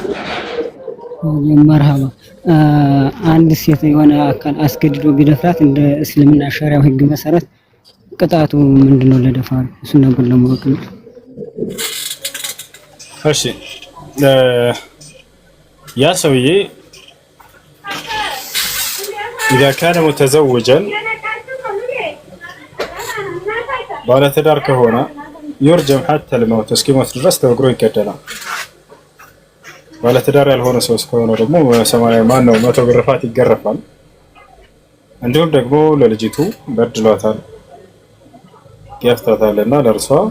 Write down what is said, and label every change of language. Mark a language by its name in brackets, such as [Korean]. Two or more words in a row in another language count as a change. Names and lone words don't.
[Amharic] መርሐባ። አንድ ሴት የሆነ አካል አስገድዶ ቢደፍራት እንደ እስልምና ሸሪዓው ህግ መሰረት ቅጣቱ ምንድነው ለደፋሩ? እሱ ነበር ለማወቅ ነው። እሺ ያ ሰውዬ [Arabic] إذا كان متزوجا [Amharic] ባለ ትዳር ከሆነ [Arabic] يرجم حتى الموت [Amharic] እስኪሞት ድረስ ተወግሮ ይገደላል። ባለ ትዳር ያልሆነ ሰው እስከሆነ ደግሞ 100 ግርፋት ይገረፋል። እንዲሁም ደግሞ ለልጅቱ በድሏታል ገፍታታልና ለእርሷ